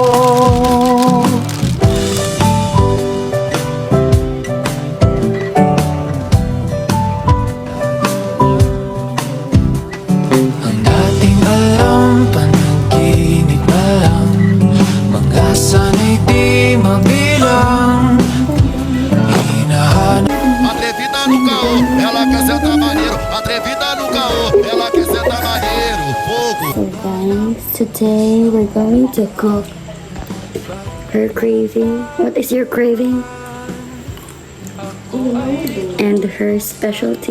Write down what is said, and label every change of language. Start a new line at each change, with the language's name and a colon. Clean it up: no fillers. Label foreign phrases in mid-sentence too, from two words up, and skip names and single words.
Filipino: Ang dating alam, panaginip na lang. Mga sana'y di mabilang. Hinahanap.
Portuguese: Atrevida no caô, ela quer sentar maneiro. Atrevida no caô, ela quer sentar maneiro. Fogo.
English: So guys, today we're going to cook her craving. What is your craving? And her specialty.